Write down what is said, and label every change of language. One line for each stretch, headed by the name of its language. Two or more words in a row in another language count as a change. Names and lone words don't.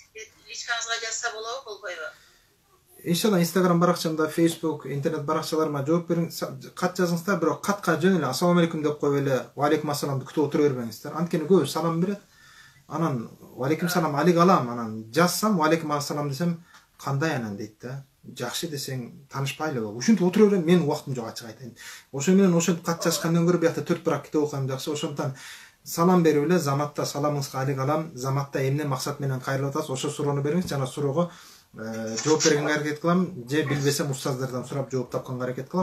Kyrgyz: Личкаңызга жазса болобу, болбойбу? иншалла Instagram баракчамда, Facebook, интернет баракчаларыма жооп бериңиз, кат жазыңыздар, бирок катка жөн эле
Arabic: السلام عليكم
Kyrgyz: деп коюп эле
Arabic: وعليكم السلام
Kyrgyz: күтүп отура бербеңиздер. Анткени көбү салам берет. Анан
Arabic: وعليكم السلام
Kyrgyz: алик алам, анан жазсам
Arabic: وعليكم السلام
Kyrgyz: десем, кандай анан дейт да. Жакшы десең таанышпайлы. Ушинтип отура берем, менин убактым жок, ачык айтайын. Ошо менен ошентип кат жазгандан көрө биякта 4 китеп окуйм жакшы. Ошондон салам берип эле заматта саламыңызга алик алам, заматта эмне максат менен кайрылып атасыз, ошо суроону бериңиз, жана суроого жооп бергенге аракет кылам, же билбесем устаздардан сурап жооп тапканга аракет кылам.